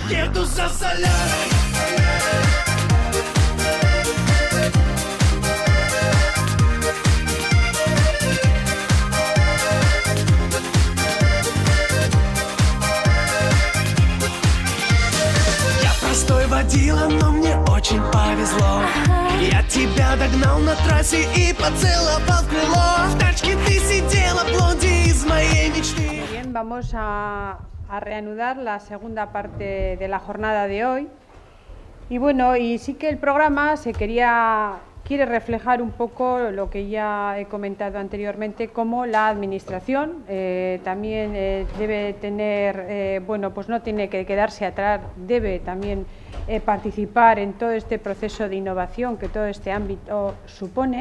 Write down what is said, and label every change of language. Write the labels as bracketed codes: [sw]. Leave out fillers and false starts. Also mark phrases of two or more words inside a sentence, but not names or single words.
[es] muertos a salar. [ru] Простой водила, но мне очень повезло. Я тебя догнал на трассе и поцеловал в крыло. В тачке ты сидела, блонди из моей мечты. [es] Bien, vamos a reanudar la segunda parte de la jornada de hoy. Y bueno, y sí que el programa quiere reflejar un poco lo que ya he comentado anteriormente, como la administración también debe tener, bueno, pues no tiene que quedarse atrás, debe también participar en todo este proceso de innovación que todo este ámbito supone.